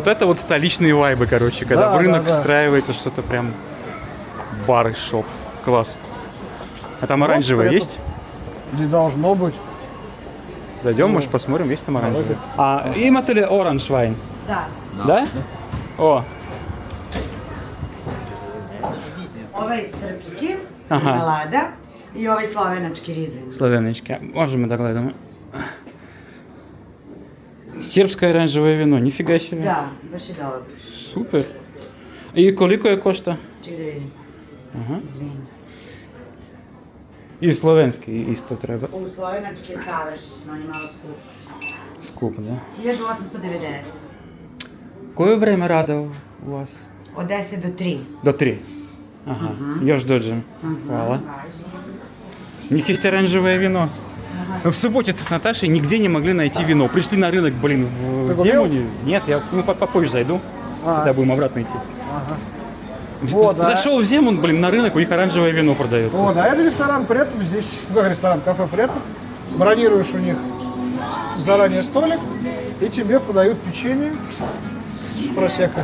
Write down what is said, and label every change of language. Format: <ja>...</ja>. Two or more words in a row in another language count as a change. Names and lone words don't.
<ru>Это вот столичные вайбы, короче, когда Да, в рынок да. встраивается что-то прям бар и шоп. Класс. А там оранжевое Претов. есть? Не должно быть. Зайдем, может, посмотрим, есть там оранжевое.</ru> <sr>Имате ли оранж вайн? Da.</sr> <ru>Да? О,</ru> <sr>Ovaj srpski, Aha. Lada, i ovaj slovenački rizling.</sr> <ru>славяночка. Можем мы догладим. Сербское оранжевое вино, нифига себе.</ru> <sr>Da, baš je dobro.</sr> <ru>Супер. И</ru> <sr>колико je košta? Čekaj da vidim.</sr> <ru>Ага.</ru> <sr>Izvini.</sr> <ru>И словенский</ru> <sr>isto treba. U slovenački je savršen, on je malo skup. Skup, да. 1890. Koje vreme rada u vas? Od 10 do 3.</sr> <ru>До 3. Ага.</ru> <sr>Još dođem. Hvala. Važi.</sr> <ru>У них есть оранжевое вино. Мы в Субботице с Наташей нигде не могли найти вино. Пришли на рынок, блин, Ты в купил? Земуне. Нет, я попозже зайду, когда будем обратно идти. Вот, Зашел в Земун, блин, на рынок, у них оранжевое вино продается. Вот, а это ресторан Претов здесь, как ресторан, кафе Претов. Бронируешь у них заранее столик, и тебе подают печенье с просекко.</ru>